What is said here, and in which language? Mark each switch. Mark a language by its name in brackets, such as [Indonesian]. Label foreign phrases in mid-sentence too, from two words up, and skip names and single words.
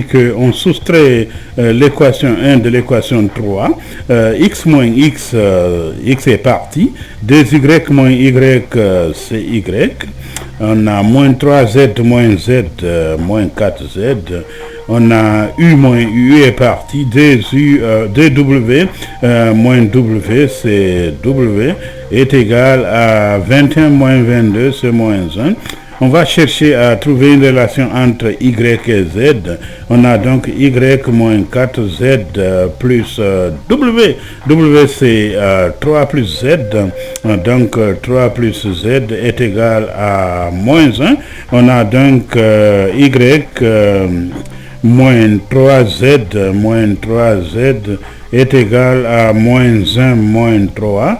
[French] qu'on soustrait l'équation 1 de l'équation 3, x moins x, x est parti, 2y moins y, c'est y, on a moins 3z moins z, moins 4z, on a u moins u est parti, 2w moins w, c'est w, est égal à 21 moins 22, c'est moins 1. On va chercher à trouver une relation entre y et z. On a donc y moins 4z plus w. W c'est 3 plus z. Donc 3 plus z est égal à moins 1. On a donc y moins 3z est égal à moins 1 moins 3.